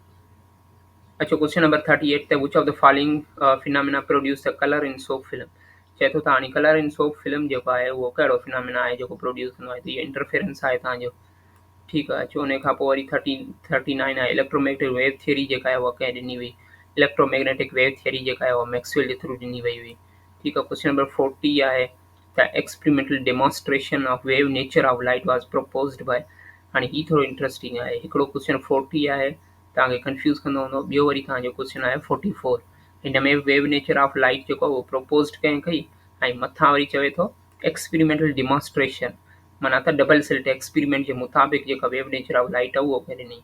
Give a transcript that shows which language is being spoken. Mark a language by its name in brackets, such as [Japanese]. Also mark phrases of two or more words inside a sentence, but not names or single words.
[English] अच्छा, question number 38 त which of the following phenomena produce the colour in soap film. [Sindhi] चए थो त हाणे [English] colour in soap film [Sindhi] जेको आहे उहो कहिड़ो फिनोमिना आहे जेको प्रोड्यूस कंदो आहे, त इहो इंटरफेरेंस आहे तव्हांजो। ठीकु आहे, अचो उन खां पोइ वरी 39 आहे [English] electromagnetic wave theory [Sindhi] जेका आहे उहा कंहिं ॾिनी हुई। [English] electromagnetic wave theory [Sindhi] जेका आहे उहा मैक्सवेल जे थ्रू ॾिनी वई हुई। ठीकु आहे, [English] question number 40 [Sindhi] आहे त [English] experimental demonstration of wave nature of light was proposed by. [Sindhi] हाणे ही थोरो इंटरेस्टिंग आहे। हिकिड़ो क्वेश्चन 40 आहे, तव्हांखे कंफ्यूज़ कंदो हूंदो। ॿियो वरी तव्हांजो क्वेश्चन आहे 44। हिन में [English] wave nature of light [Sindhi] जेको आहे उहो प्रपोज्ड कंहिं कई, ऐं मथां वरी चवे थो [English] experimental demonstration, [Sindhi] माना त [English] double slit experiment [Sindhi] जे मुताबिक़ जेका [English] wave nature of light [Sindhi] आहे उहो कंहिं ॾिनी।